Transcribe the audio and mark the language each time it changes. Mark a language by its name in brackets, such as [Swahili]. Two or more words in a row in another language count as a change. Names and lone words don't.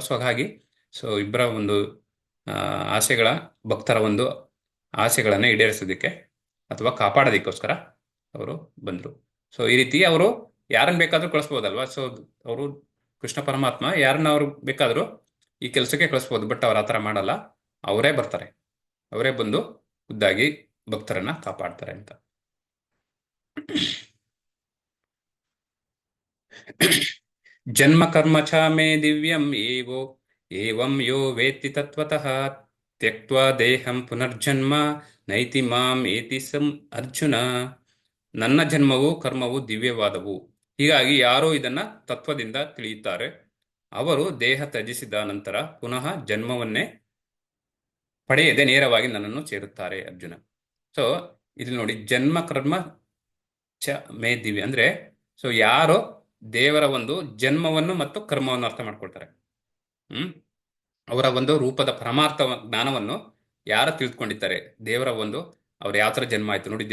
[Kannada] ಸೊ ಹಾಗಾಗಿ ಇಬ್ಬರ ಒಂದು ಆಸೆಗಳ ಭಕ್ತರ ಒಂದು ಆಸೆಗಳನ್ನು ಈಡೇರಿಸೋದಕ್ಕೆ ಅಥವಾ ಕಾಪಾಡೋದಕ್ಕೋಸ್ಕರ ಅವರು ಬಂದರು. ಸೊ ಈ ರೀತಿ ಅವರು ಯಾರನ್ನು ಬೇಕಾದರೂ ಕಳಿಸ್ಬೋದಲ್ವಾ. ಸೊ ಅವರು ಕೃಷ್ಣ ಪರಮಾತ್ಮ ಯಾರನ್ನ ಅವ್ರು ಬೇಕಾದರೂ ಈ ಕೆಲಸಕ್ಕೆ ಕಳಿಸ್ಬೋದು. ಬಟ್ ಅವ್ರು ಆ ಥರ ಮಾಡಲ್ಲ, ಅವರೇ ಬರ್ತಾರೆ, ಅವರೇ ಬಂದು ಖುದ್ದಾಗಿ ಭಕ್ತರನ್ನ ಕಾಪಾಡ್ತಾರೆ ಅಂತ. [Sanskrit] ಜನ್ಮ ಕರ್ಮ ಚ ಮೇ ದಿವ್ಯಂ ಏವಂ ಯೋ ವೇತ್ತಿ ತತ್ವತಃ ತ್ಯಕ್ತ್ವಾ ದೇಹಂ ಪುನರ್ಜನ್ಮ ನೈತಿ ಮಾಂ ಏತಿ ಅರ್ಜುನ. [Kannada] ನನ್ನ ಜನ್ಮವು ಕರ್ಮವು ದಿವ್ಯವಾದವು, ಹೀಗಾಗಿ ಯಾರೋ ಇದನ್ನ ತತ್ವದಿಂದ ತಿಳಿಯುತ್ತಾರೆ ಅವರು ದೇಹ ತ್ಯಜಿಸಿದ ನಂತರ ಪುನಃ ಜನ್ಮವನ್ನೇ ಪಡೆಯದೆ ನೇರವಾಗಿ ನನ್ನನ್ನು ಸೇರುತ್ತಾರೆ ಅರ್ಜುನ. ಸೊ ಇಲ್ಲಿ ನೋಡಿ, [Sanskrit] ಜನ್ಮ ಕರ್ಮ ಚ ಮೇ ದಿವ್ಯ [Kannada] ಅಂದ್ರೆ ಯಾರೋ ದೇವರ ಒಂದು ಜನ್ಮವನ್ನು ಮತ್ತು ಕರ್ಮವನ್ನು ಅರ್ಥ ಮಾಡ್ಕೊಳ್ತಾರೆ, ಅವರ ಒಂದು ರೂಪದ ಪರಮಾರ್ಥ ಜ್ಞಾನವನ್ನು ಯಾರು ತಿಳ್ಕೊಂಡಿದ್ದಾರೆ, ದೇವರ ಒಂದು ಅವ್ರ ಯಾವ ಥರ ಜನ್ಮ ಆಯ್ತು ನೋಡಿ.